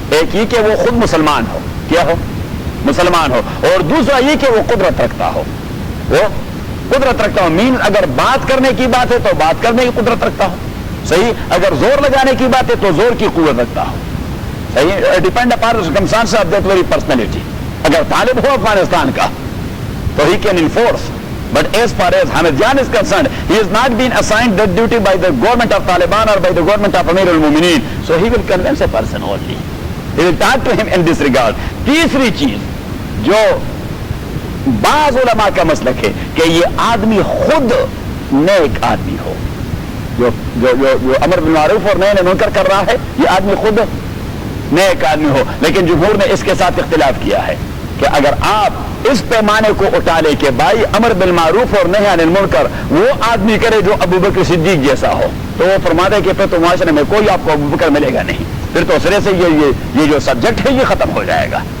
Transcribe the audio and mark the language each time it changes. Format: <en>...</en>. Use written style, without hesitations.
<hi>एक ये कि वो खुद मुसलमान हो, क्या हो, मुसलमान हो, और दूसरा ये कि वो कुदरत रखता हो, वो कुदरत रखता हो। मीन अगर बात करने की बात है तो बात करने की कुदरत रखता हो, सही। अगर जोर लगाने की बात है तो जोर की कुव्वत रखता हो, सही।</hi> <en>Depend upon circumstance of that very personality.</en> <hi>अगर तालिब हो अफगानिस्तान का तो</hi> <en>he can enforce, but as far as Hamidjan is concerned, he has not been assigned that duty by the government of Taliban or by the government of Amir al-Mu'mineen, so he will convince a person only, he will talk to him in this regard.</en> <hi>तीसरी चीज जो बाज उलमा का मसलक है कि ये आदमी खुद नेक आदमी हो, जो जो जो, जो अमर बिल मारूफ और नही मुनकर कर रहा है ये आदमी खुद नेक आदमी हो। लेकिन जमहूर ने इसके साथ इख्तिलाफ किया है कि अगर आप इस पैमाने को उठा ले कि भाई अमर बिल मारूफ और नही अनिल मुनकर वो आदमी करे जो अबू बकर सिद्दीक जैसा हो, तो वो फरमाते हैं कि फिर तो माशरे में कोई आपको अबू बकर मिलेगा नहीं, फिर तो सिरे से ये जो सब्जेक्ट है ये खत्म हो जाएगा।</hi>